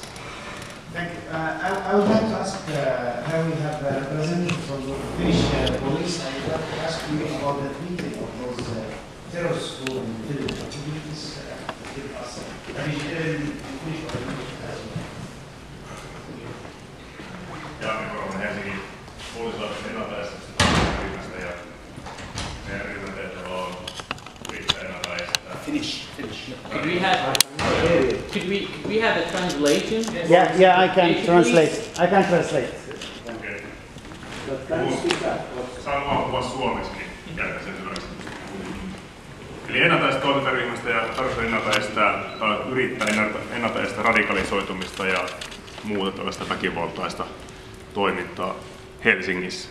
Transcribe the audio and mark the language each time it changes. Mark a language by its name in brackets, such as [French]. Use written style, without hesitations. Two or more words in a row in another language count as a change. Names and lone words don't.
[English] Thank you. I would like to ask how we have a representative from the Finnish police. I would like to ask you about the treating of those terrorists who were in the village. Could you please give us a Finnish or English as well? [Finnish] Ja, me olemme Helsingin poliisilaitoksen ennaltaestävästä ryhmästä ja meidän ryhmän tehtävä on yrittää ennaltaestää. [English] Finish. Could we have a translation? Yeah, I can translate. Okay. [Finnish] Saan puhua suomeksi, niin käytän sen hyväksi. Eli ennaltaestoimintaryhmästä ja tarkoitus yrittää ennaltaestää radikalisoitumista ja muuta tällaista väkivaltaista toimintaa Helsingissä.